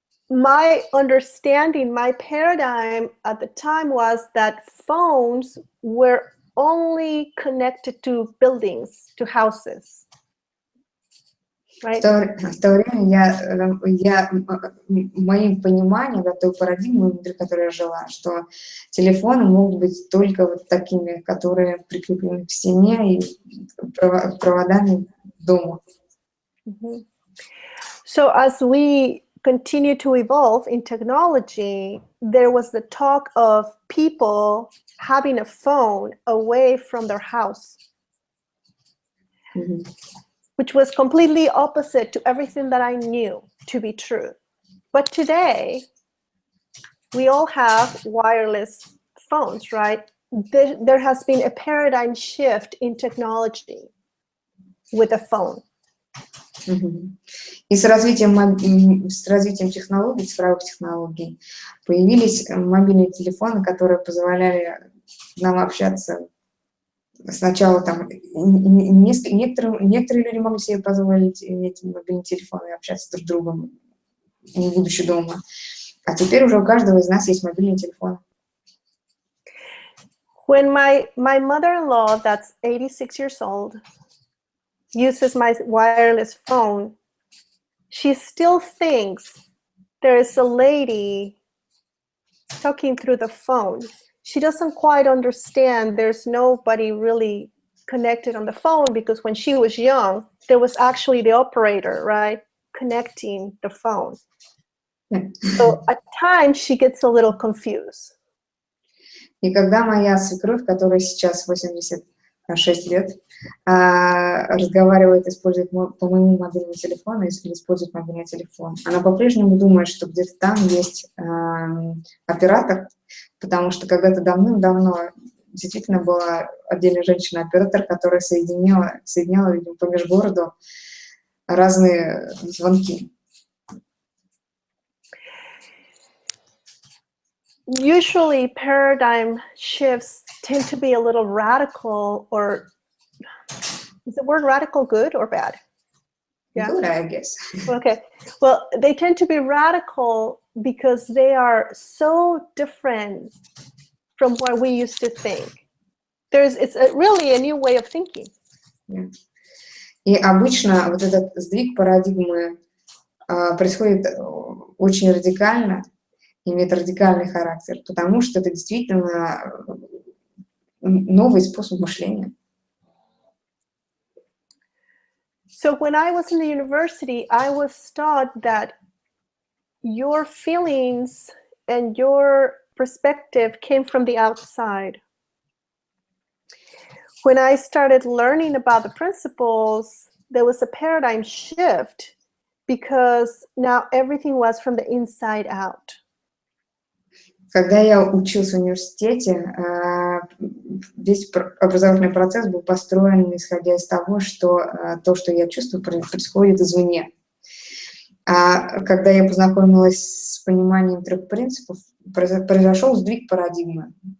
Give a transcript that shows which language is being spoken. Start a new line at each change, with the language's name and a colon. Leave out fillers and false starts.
English: My understanding, my paradigm at the time was that phones were only connected to buildings, to houses. Right?
Russian: В то время моим пониманием, да, той парадигмы, внутри которой я жила, что телефоны могут быть только вот такими, которые прикреплены к стене и проводами к дому.
English: So as we continue to evolve in technology, there was the talk of people having a phone away from their house, which was completely opposite to everything that I knew to be true. But today, we all have wireless phones, right? There has been a paradigm shift in technology with a phone.
Russian: И с развитием технологий, цифровых технологий, появились мобильные телефоны, которые позволяли нам общаться. Сначала там некоторые люди могли себе позволить иметь мобильный телефон и общаться друг с другом, не будучи дома. А теперь уже у каждого из нас есть мобильный телефон.
English: When my mother-in-law, that's 86 years old, uses my wireless phone, she still thinks there is a lady talking through the phone. She doesn't quite understand there's nobody really connected on the phone, because when she was young, there was actually the operator, right, connecting the phone. So at times she gets a little confused.
Russian: И когда моя свекровь, которая сейчас 86 лет, разговаривает, использует по моему мобильному телефону или использует мобильный телефон. Она по-прежнему думает, что где-то там есть оператор, потому что когда-то давным-давно действительно была отдельная женщина-оператор, которая соединяла, видимо, по межгороду разные звонки.
English: Usually paradigm shifts tend to be a little radical, or is the word radical good or bad? Yeah. Good, I guess. Okay. Well, they tend to be radical because they are so different from what we used to think. It's really a new way of thinking. Yeah.
Russian: И обычно вот этот сдвиг парадигмы происходит очень радикально, имеет радикальный характер, потому что это действительно новый способ мышления.
English: So when I was in the university, I was taught that your feelings and your perspective came from the outside. When I started learning about the principles, there was a paradigm shift because now everything was from the inside out.
Russian: Когда я учился в университете, весь образовательный процесс был построен, исходя из того, что то, что я чувствую, происходит извне. А когда я познакомилась с пониманием трех принципов, произошел сдвиг парадигмы.